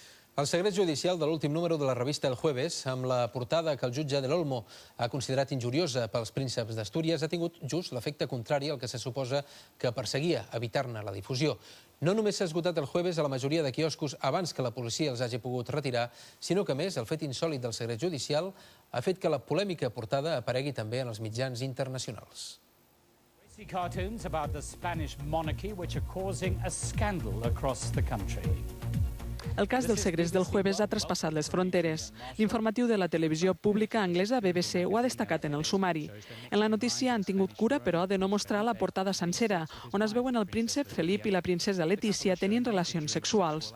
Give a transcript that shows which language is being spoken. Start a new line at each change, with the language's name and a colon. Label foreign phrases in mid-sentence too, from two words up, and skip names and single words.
Catalan: El secret judicial de l'últim número de la revista El Jueves, amb la portada que el jutge del Olmo ha considerat injuriosa pels prínceps d'Astúries, ha tingut just l'efecte contrari al que se suposa que perseguia, evitar-ne la difusió. No només s'ha esgotat El Jueves a la majoria de quioscos abans que la policia els hagi pogut retirar, sinó que, a més, el fet insòlit del secret judicial ha fet que la polèmica portada aparegui també en els mitjans internacionals.
English: Cartoons about the Spanish monarchy which are causing a scandal across the country.
Catalan: El cas dels segrets del Jueves ha traspassat les fronteres. L'informatiu de la televisió pública anglesa BBC ho ha destacat en el sumari. En la notícia han tingut cura, però, de no mostrar la portada sencera, on es veuen el príncep Felip i la princesa Letícia tenint relacions sexuals.